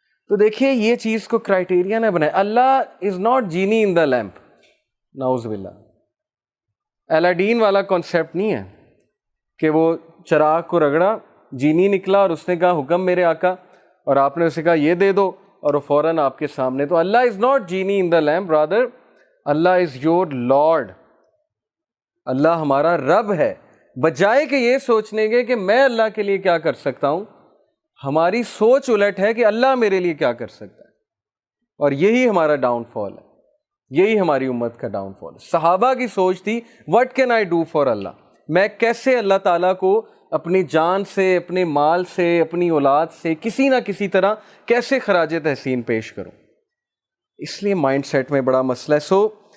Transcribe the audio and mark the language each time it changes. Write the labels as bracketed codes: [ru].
[ur] تو دیکھیے یہ چیز کو کرائٹیریا نہ بنائے. [en] Allah is not genie in the lamp, [ur] نعوذ باللہ. الاڈین والا کانسیپٹ نہیں ہے کہ وہ چراغ کو رگڑا، جینی نکلا اور اس نے کہا حکم میرے آقا، اور آپ نے اسے کہا یہ دے دو اور وہ فوراً آپ کے سامنے. [en] تو Allah is not genie in the lamp, rather Allah is your lord. [ur] اللہ ہمارا رب ہے. بجائے کہ یہ سوچنے کے کہ میں اللہ کے لیے کیا کر سکتا ہوں، ہماری سوچ الٹ ہے کہ اللہ میرے لیے کیا کر سکتا ہے. اور یہی ہمارا ڈاؤن فال ہے، یہی ہماری امت کا ڈاؤن فال ہے. صحابہ کی سوچ تھی [en] what can I do for Allah, [ur] میں کیسے اللہ تعالیٰ کو اپنی جان سے، اپنے مال سے، اپنی اولاد سے کسی نہ کسی طرح کیسے خراج تحسین پیش کروں. اس لیے مائنڈ سیٹ میں بڑا مسئلہ ہے. سو